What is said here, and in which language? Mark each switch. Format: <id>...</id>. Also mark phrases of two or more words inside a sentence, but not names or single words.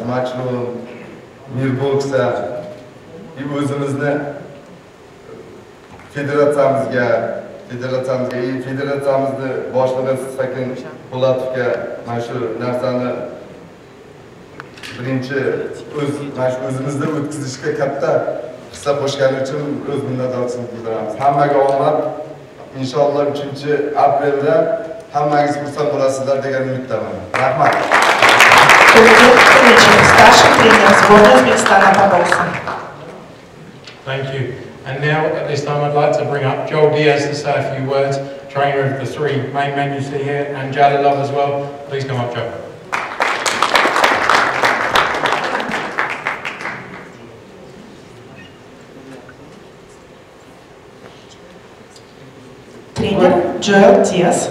<uz>Machrum, Mirboksa, o'zimizni federatsiyamizni boshlig'i Sakin Po'latovga mana shu narsani birinchi o'zimizda o'tkazishga katta hissa qo'shgani uchun o'z minnatdorchiligimizni bildiramiz. Hammaga omad. Inshaalloh 3-aprelda hammangiz xursand bo'lasizlar degan umiddaman. Rahmat.</uz> <ru>Старший тренер сборной Узбекистана по боксу.</ru> <en>Thank you. And now, at this time, I'd like to bring up Joel Diaz to say a few words, trainer of the 3 main men you see here, and Jalilov as well. Please come up, Joel.</en> <ru>Тренер Joel Diaz.</ru>